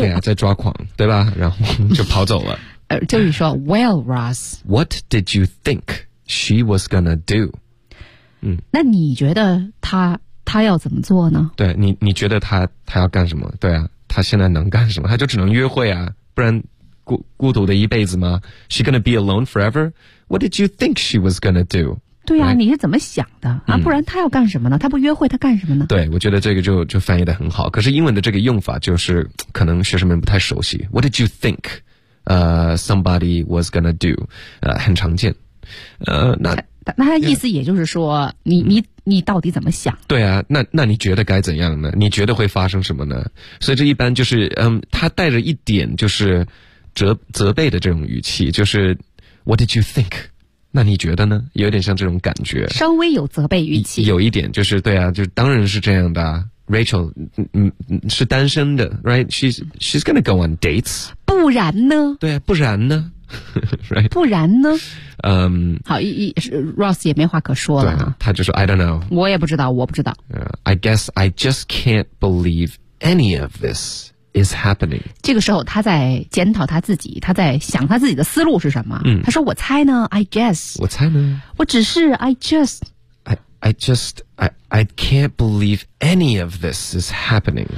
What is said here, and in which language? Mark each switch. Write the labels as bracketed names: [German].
[Chinese] 对啊在抓狂对吧然后就跑走了。就是说 ,Well, Ross, [English] what did you think she was gonna do? [Chinese] 那你觉得他要怎么做呢对你觉得他要干什么对啊他现在能干什么他就只能约会啊不然孤独的一辈子吗 ? [English] She gonna be alone forever? What did you think she was gonna do? [Chinese] 对啊、right? 你是怎么想的啊不然她要干什么呢她不约会她干什么呢对我觉得这个就翻译得很好可是英文的这个用法就是可能学生们不太熟悉。 [English] What did you think, somebody was gonna do? [Chinese] 很常见。那他意思也就是说、yeah. 你到底怎么想对啊那你觉得该怎样呢你觉得会发生什么呢所以这一般就是他带着一点就是责备的这种语气，就是 [English] What did you think？ [Chinese] 那你觉得呢？有点像这种感觉，稍微有责备语气，有一点，就是对啊，就当然是这样的、啊。 [English] Rachel， [Chinese] 是单身的 [English] ，right？ She's gonna go on dates。 [Chinese] 不然呢？对啊，不然呢？right？不然呢？嗯、好 ，Ross 也没话可说了、啊、他就说 [English] I don't know。 [Chinese] 我也不知道，我不知道。 [English] I guess I just can't believe any of this is happening。 [Chinese] 这个时候他在检讨他自己，他在想他自己的思路是什么。嗯、他说我猜呢 ， [English] I guess。 [Chinese] 我猜呢？我只是 [English] I just。 I can't believe any of this is happening.